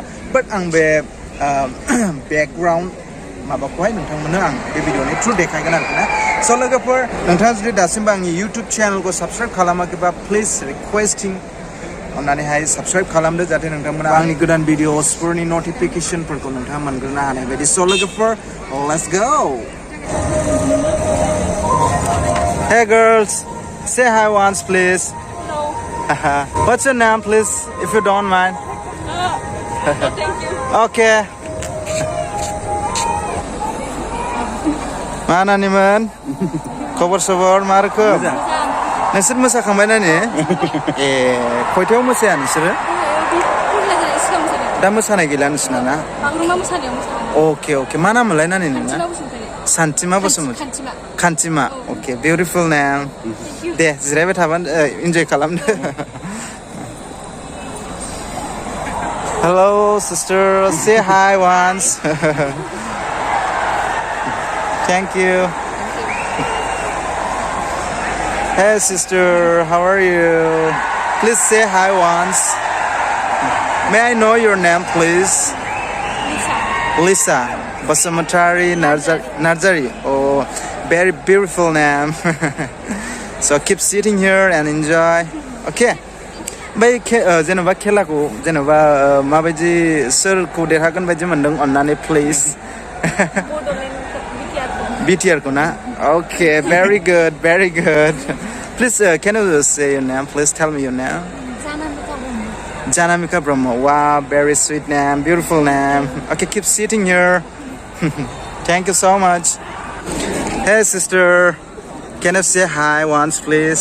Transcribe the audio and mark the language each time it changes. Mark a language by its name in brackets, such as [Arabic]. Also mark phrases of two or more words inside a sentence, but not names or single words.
[Bodo] बाट आं बे बेकग्राउन्ड माबाखौहाय नोंथांमोननो आं बे भिडिअनि थ्रु देखायगोन आरोखि ना स' लोगोफोर नोंथाङा जुदि दासिमबो आंनि इउटुब चेनेलखौ साबस्क्राइब खालामाखैबा [English] please requesting [Bodo] अन्नानैहाय साबस्क्राइब खालामदो जाहाथे नोंथांमोना आंनि गोदान भिडिअसफोरनि नटिफिकेसनफोरखौ नोंथाङा मोनग्रोनो हानाय बायदि स' लोगोफोर [English] let's go Hey girls, say hi once please. Hello. What's your name please, if you don't mind? Thank you. Okay. Mana nih man? [Bodo] Kabar मा रोखोम? नोंसोर मोसाखांबाय ना ने? खयथायाव मोसाया नोंसोरो? दा मोसानाय गैला नोंसिना ना? बागुरुम्बा मोसानायाव मोसादों. [English] Okay. [Bodo] मा नाम मोनलाय नानि नोंना? Santima Bsmtary. Kantima. [English] Okay, beautiful name. [Bodo] दे जिरायबाय थाबानो enjoy खालामदो. [English] Hello sister, say hi once. Thank you. Hey sister, how are you? Please say hi once. May I know your name please? Lisa. Bsmtary Nursery. Oh, very beautiful name. So keep sitting here and enjoy. [Bodo] Okay. बै जेनेबा खेलाखौ जेनेबा माबायदि सोरखौ देरहागोन बायदि मोनदों अन्नानै प्लिज BTR को ना [English] Okay, very good. Please can you say your name please tell me your name Janamika Brahma. Wow, very sweet name, beautiful name. Okay, keep sitting here. Thank you so much. Hey sister, can you say hi once please?